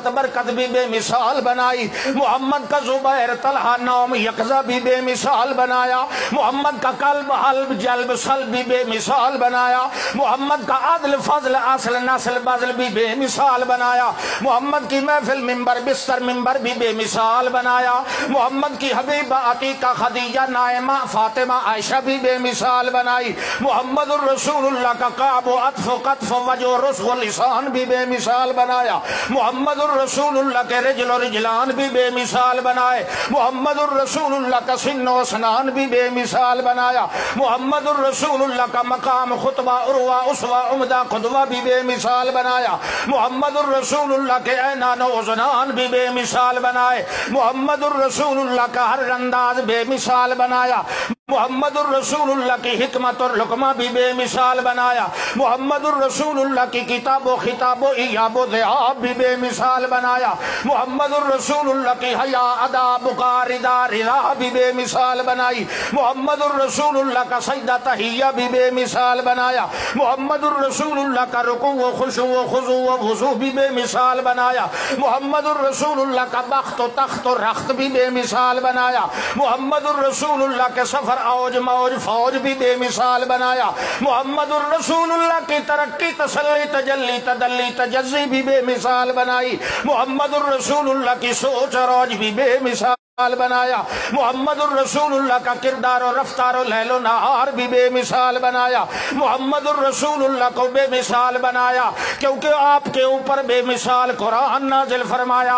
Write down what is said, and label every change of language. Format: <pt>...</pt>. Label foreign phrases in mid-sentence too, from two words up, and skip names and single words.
<ur>برکت بھی بے مثال بنائی، محمد کا زبیر طلحہ نوم یقظہ بھی بے مثال بنایا، محمد کا قلب حلب جلب سلب بھی بے مثال بنایا، محمد کا عدل فضل اصل نسل بزل بھی بے مثال بنایا، محمد کی محفل ممبر بستر ممبر بھی بے مثال بنایا، محمد کی حبیبہ عتیقہ خدیجہ نائمہ فاطمہ عائشہ بھی بے مثال بنائی، محمد الرسول اللہ کا قاب و عطف و قطف و وجہ و رسغ و لسان بھی بے مثال بنایا، محمد الرسول اللہ کے رجل و رجلان بھی بے مثال بنائے، محمد الرسول اللہ کا سن و سنان بھی بے مثال بنایا، محمد الرسول اللہ کا مقام خطبہ عروہ اسوہ عمدہ قدوہ بھی بے مثال بنایا، محمد الرسول اللہ کے عینان و اذنان بھی بے مثال بنائے، محمد الرسول اللہ کا ہر انداز بے مثال بنایا، محمد الرسول اللہ کی حکمت اور لقمہ بھی بے مثال بنایا، محمد الرسول اللہ کی کتاب و خطاب و ایاب و ذیاب بھی بے مثال بنایا، محمد الرسول اللہ کی حیا ادا بقا رضا رضا بھی بے مثال بنائی، محمد الرسول اللہ کا سجدہ تحیہ بھی بے مثال بنایا، محمد الرسول اللہ کا رکوع و خشوع و خضوع و وضوء بھی بے مثال بنایا، محمد الرسول اللہ کا بخت و تخت و رخت بھی بے مثال بنایا، محمد الرسول اللہ کے سفر اوج موج فوج بھی بے مثال بنایا، محمد الرسول اللہ کی ترقی تسلی تجلی تدلی تجزی بھی بے مثال بنائی، محمد الرسول اللہ کی سوچ اور اوج بھی بے مثال بنایا، محمد الرسول اللہ کا کردار و رفتار و لیل و نہار بھی بے مثال بنایا، محمد الرسول اللہ کو بے مثال بنایا کیونکہ آپ کے اوپر بے مثال قرآن نازل فرمایا۔</ur>